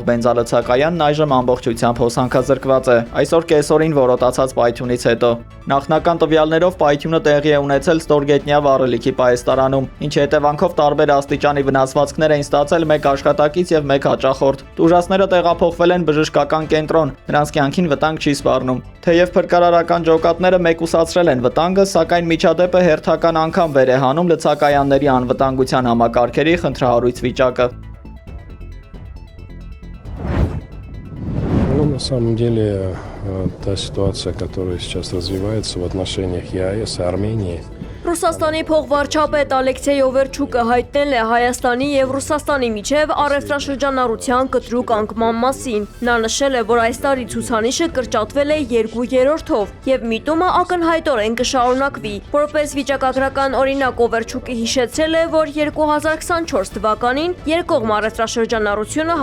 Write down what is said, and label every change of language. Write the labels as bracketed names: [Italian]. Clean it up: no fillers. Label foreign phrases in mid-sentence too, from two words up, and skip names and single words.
[Armenian] բենզալցակայանն այժմ ամբողջությամբ հոսանքազրկված է։ Այսօր կեսօրին որոտացած պայթյունից հետո նախնական տվյալներով պայթյունը տեղի է ունեցել Ստորգետնյա վառելիքի պահեստարանում, ինչի հետևանքով տարբեր աստիճանի վնասվածքներ էին ստացել մեկ աշխատակից եւ մեկ հաճախորդ։ Տուժածները տեղափոխվել են բժշկական կենտրոն, նրանց կյանքին վտանգ չի սպառնում։ Թեև փրկարարական ջոկատները մեկուսացրել են վտանգը, սակայն միջադեպը հերթական անգամ վեր է հանում լցակայանների անվտանգության համակարգերի խնդրահարույց վիճակը։ [Russian] Ну, на самом деле, та ситуация, которая сейчас развивается в отношениях ЕАЭС и Армении, [Armenian] Ռուսաստանի փոխվարչապետ Ալեքսեյ Օվերչուկը հայտնել է Հայաստանի եւ Ռուսաստանի միջև առևտրաշրջանառության կտրուկ անկման մասին։ Նա նշել է, որ այս տարի ցուցանիշը կրճատվել է 2/3-ով եւ միտումը ակնհայտորեն կշարունակվի։ Որպես վիճակագրական օրինակ Օվերչուկը հիշեցրել է, որ 2024 թվականին երկկողմ առևտրաշրջանառությունը